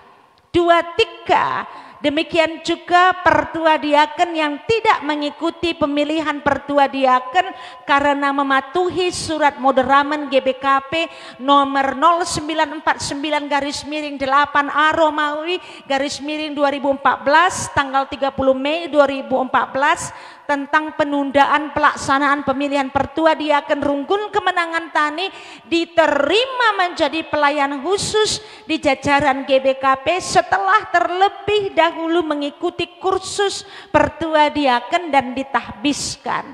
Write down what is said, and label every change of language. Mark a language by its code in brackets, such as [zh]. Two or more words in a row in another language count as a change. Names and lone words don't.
[id] 2.3 Demikian juga Pertua Diaken yang tidak mengikuti pemilihan Pertua Diaken karena mematuhi surat moderamen GBKP nomor 0949/8A Romawi /2014 tanggal 30 Mei 2014 tentang penundaan pelaksanaan pemilihan Pertua Diaken Runggun Kemenangan Tani diterima menjadi pelayan khusus di jajaran GBKP setelah terlebih dahulu mengikuti kursus Pertua Diaken dan ditahbiskan.